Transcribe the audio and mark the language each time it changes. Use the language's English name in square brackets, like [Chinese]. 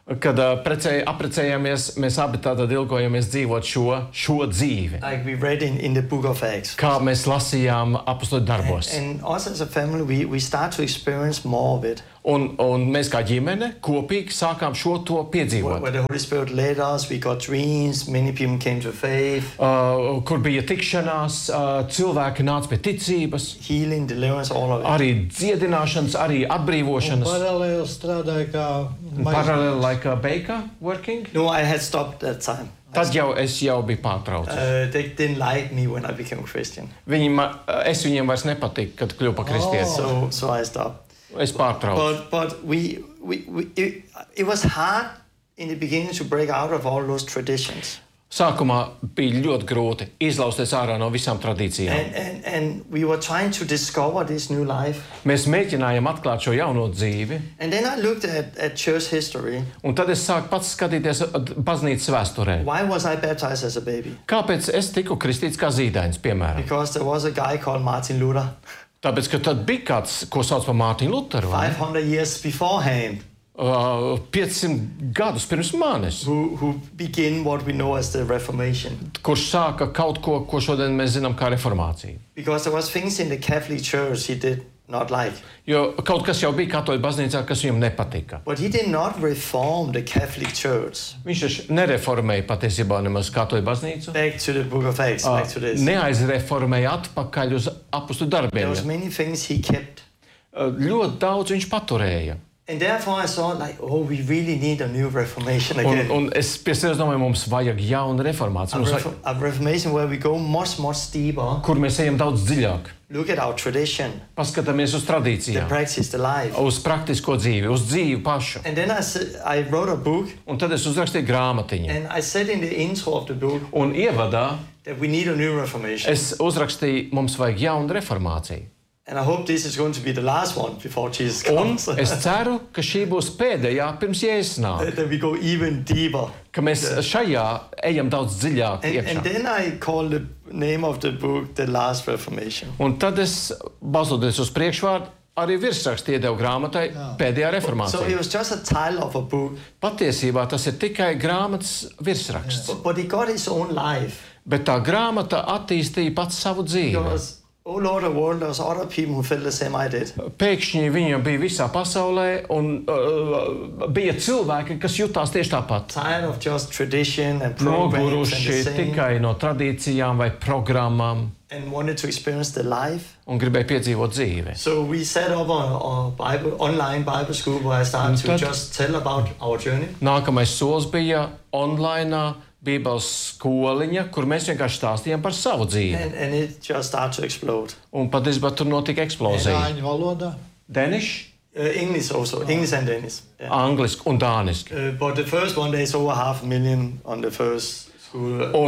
[Latvian] Kad aprecējāmies, mēs abi tātad ilgojamies dzīvot šo dzīvi. [English] Like we read in the book of Acts. [Latvian] Kā mēs lasījām Apostoļu darbos. [English] And also as a family, we start to experience more of it. [Latvian] Un mēs kā ģimene kopīgi sākām šo to piedzīvot. [English] Where the Holy Spirit led us, we got dreams, many people came to faith. [Latvian] Kur bija tikšanās, cilvēki nāca pie ticības. [English] Healing, deliverance, all of it. [Latvian] Arī dziedināšanas, arī atbrīvošanas. Un paralēli strādāja kā paralēli [English] like a baker working? No, I had stopped that time. [Latvian] Tad jau es jau biju pārtraucis. [English] They didn't like me when I became Christian. [Latvian] Es viņiem vairs nepatik, kad kļuva par kristieti. [English] Oh. So I stopped. [Latvian] Es pārtraucu. [English] But it was hard in the beginning to break out of all those traditions. [Latvian] Sākumā bija ļoti grūti izlausties ārā no visām tradīcijām. [English] And we were trying to discover this new life. [Latvian] Mēs mēģinājām atklāt šo jauno dzīvi. [English] And then I looked at church history. [Latvian] Un tad es sāku pats skatīties baznīcas vēsturē. [English] Why was I baptized as a baby? [Latvian] Kāpēc es tiku kristīts kā zīdainis, piemēram? [English] Because there was a guy called Martin Luther. [Latvian] Tāpēc, ka tad bija kāds, ko sauc par Mārtiņu Luteru, [English] 500 years beforehand. [Latvian] 500 gadus pirms manis. [English] Who begin what we know as the Reformation. [Latvian] Kurš sāka kaut ko, ko šodien mēs zinām kā reformācija. [English] Because there was things in the Catholic Church he did not like. [Latvian] Jo kaut kas jau bija katoļu baznīcā, kas viņam nepatika. [English] But he did not reform the Catholic Church. [Latvian] Viņš nereformēja patiesībā nemaz katoļu baznīcu. [English] Back to the Book of Acts, back to this. [Latvian] Neaizreformēja atpakaļ uz apustu darbiem. [English] There was many things he kept. [Latvian] Ļoti daudz viņš paturēja. [English] And therefore I saw like, oh, we really need a new reformation again. [Latvian] Un es piesēdus domāju, mums vajag jaunu reformāciju. [English] A reformation where we go much deeper. [Latvian] Kur mēs ejam daudz dziļāk. [English] Look at our tradition. [Latvian] Paskatāmies uz tradīcijām. [English] The practice, the life. [Latvian] Uz praktisko dzīvi, uz dzīvi pašu. [English] And then I wrote a book. [Latvian] Un tad es uzrakstīju grāmatiņu. [English] And I said in the intro of the book. [Latvian] Un ievadā. [English] That we need a new reformation. [Latvian] Es uzrakstīju, mums vajag jaunu reformāciju. [English] And I hope this is going to be the last one before Jesus comes. [Latvian] Es ceru, ka šī būs pēdējā pirms Jēzus nāk. [English] That we go even deeper. [Latvian] Ka mēs šajā ejam daudz dziļāk iekšā. [English] And then I call the name of the book The Last Reformation. [Latvian] Un tad es balstoties uz priekšvārdu arī virsrakstu iedevu grāmatai Pēdējā reformācija. [English] So it was just a title of a book. [Latvian] Patiesībā tas ir tikai grāmatas virsraksts. [English] Yeah. But it got its own life. [Latvian] Bet tā grāmata attīstīja pats savu dzīvi. [English] Oh Lord, the world, there was other people who felt the same I did. [Latvian] Pēkšņi viņam bija visā pasaulē, un bija cilvēki, kas jutās tieši tāpat. [English] Tired of just tradition and programs and the same. [Latvian] Noguruši tikai no tradīcijām vai programām. [English] And wanted to experience the life. [Latvian] Un gribēja piedzīvot dzīvi. [English] So we set up a Bible, online Bible school where I started to just tell about our journey. [Latvian] Nākamais solis bija online Bībeles skoliņa, kur mēs vienkārši stāstījām par savu dzīvi. [English] And it just started to explode. [Latvian] Un pat izbār tur notika eksplozija. Dāņu valoda? [English] Danish? English also. English and Danish. [Latvian] Yeah. Angliski un dāniski. [English] But the first one day is over 500,000 on the first school.